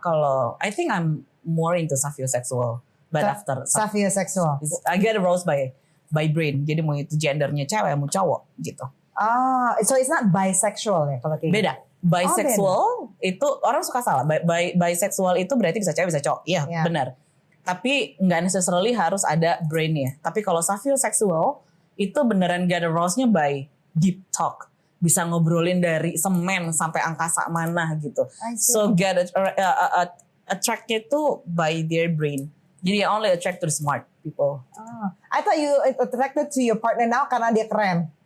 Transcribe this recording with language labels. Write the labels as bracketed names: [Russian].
[English] Kalau I think I'm more into savioseksual, but after [Indonesian] Savioseksual. [English] I get aroused by brain. [Indonesian] Jadi mau itu gendernya cewek, mau cowok gitu. [English] So it's not bisexual [Indonesian] ya kalau kayak Beda. Bisexual itu orang suka salah. Bisexual itu berarti bisa cewek bisa cowok. Iya, benar. Tapi nggak necessarily harus ada brainnya. Tapi kalau sapiosexual itu beneran [English] get aroused-nya by deep talk. [Indonesian] Bisa ngobrolin dari semen sampai angkasa mana gitu. [English] So get attracted to by their brain. Jadi only attract to the smart people. I thought you attracted to your partner now [Indonesian] karena dia keren.